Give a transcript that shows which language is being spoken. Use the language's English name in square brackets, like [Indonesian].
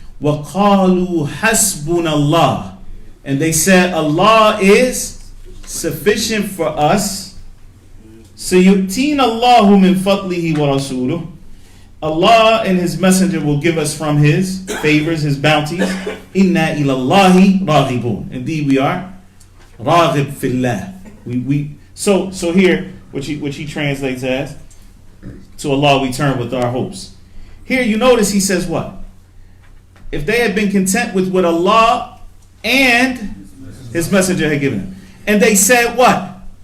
[Arabic] وَقَالُوا حَسْبُنَا اللَّهِ, [English] and they said, Allah is sufficient for us. [Arabic] سَيُؤْتِينَ اللَّهُ مِنْ فَضْلِهِ وَرَسُولُهُ, [English] Allah and His Messenger will give us from His favors, His bounties. [Arabic] إِنَّا إِلَى اللَّهِ رَاغِبُونَ, [English] indeed we are [Arabic] راغب في الله. [English] So here, which he translates as, to Allah we turn with our hopes. Here you notice he says what? If they had been content with what Allah and His Messenger had given them, and they said what?